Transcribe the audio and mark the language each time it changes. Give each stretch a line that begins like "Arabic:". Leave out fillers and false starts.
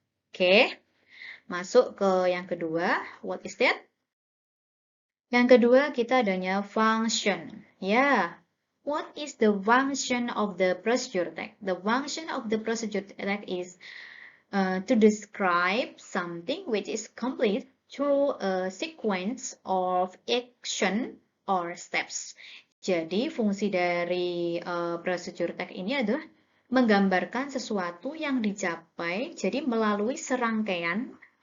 Indonesian: Oke, masuk ke yang kedua.
English: What is that?
Indonesian: Yang kedua kita adanya function.
English: Ya, what is the function of the procedure text? The function of the procedure text is To describe something which is complete through a sequence of action or steps.
Indonesian: Jadi fungsi dari procedure tag ini adalah menggambarkan sesuatu yang dicapai jadi melalui serangkaian.